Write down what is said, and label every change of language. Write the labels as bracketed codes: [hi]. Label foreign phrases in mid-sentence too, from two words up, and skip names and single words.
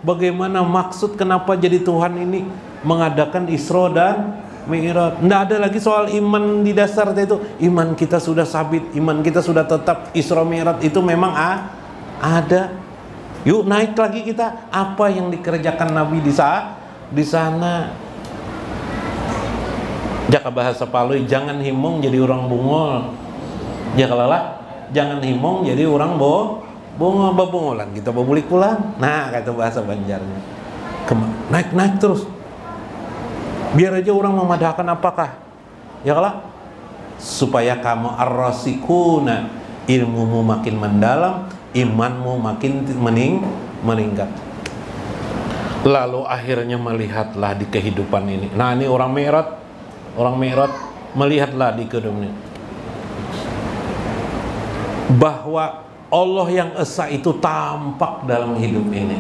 [id] Bagaimana maksud kenapa jadi Tuhan ini mengadakan Isra dan Mi'raj. Nggak ada lagi soal iman di dasar itu. Iman kita sudah sabit, iman kita sudah tetap. Isra Mi'raj itu memang ada. Yuk naik lagi kita. Apa yang dikerjakan Nabi di sana? [bjn] Jaka bahasa Palui, jangan himung jadi orang bungol. Ya kalau lah, jangan himung jadi orang bungol babungolan. Kita babulik pulang. [id] Nah, kata bahasa Banjarnya. Naik terus. [bjn] Biar aja orang memadahkan apakah? Ya kalah? [id] Supaya kamu ar-rasikuna, ilmumu makin mendalam, imanmu makin meningkat. Lalu akhirnya melihatlah di kehidupan ini. Nah, ini orang Mi'raj melihatlah di kehidupan ini bahwa Allah yang Esa itu tampak dalam hidup ini.